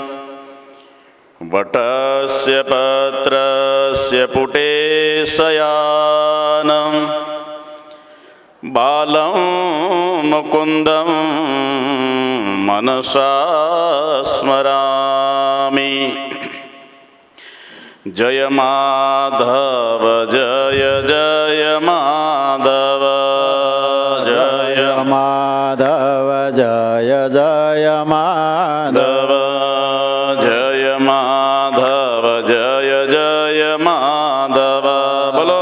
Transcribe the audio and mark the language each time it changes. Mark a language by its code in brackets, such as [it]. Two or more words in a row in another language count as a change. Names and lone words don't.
[sa] वटस्य पत्रस्य पुटे शयानं बालं मुकुन्दं मनसा स्मरामि। [hi] जय माधव जय जय माधव जय माधव जय जय माधव जय माधव जय जय माधव। बोलो